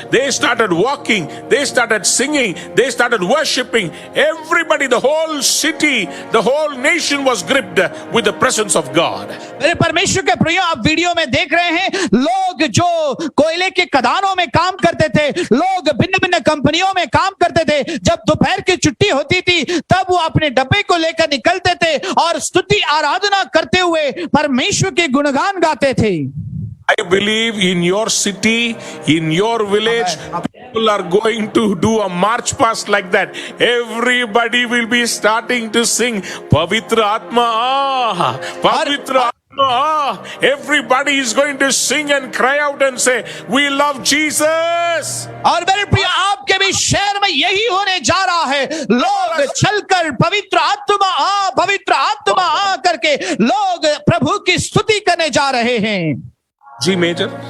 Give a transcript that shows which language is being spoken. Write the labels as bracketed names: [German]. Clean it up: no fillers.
[English] They started walking, they started singing, they started worshiping. Everybody, the whole city, the whole nation was gripped with the presence of God. [Hindi] मेरे परमेश्वर के प्रियो, आप video में देख रहे हैं, लोग जो कोयले के खदानों में काम करते थे, लोग भिन्न भिन्न कंपनियों में काम करते थे, जब दोपहर की छुट्टी होती थी तब वो अपने डब्बे को लेकर निकलते थे और स्तुति आराधना करते हुए परमेश्वर के गुणगान गाते थे। [English] I believe in your city, in your village, people are going to do a march past like that. Everybody will be starting to sing [Hindi] Pavitra Atma, Pavitra Atma. [English] Everybody is going to sing and cry out and say, we love Jesus. [Hindi] और मेरे प्रिय, आपके भी शहर में यही होने जा रहा है। लोग चलकर पवित्र आत्मा आ करके लोग प्रभु की स्तुति करने जा रहे हैं। [English] G major.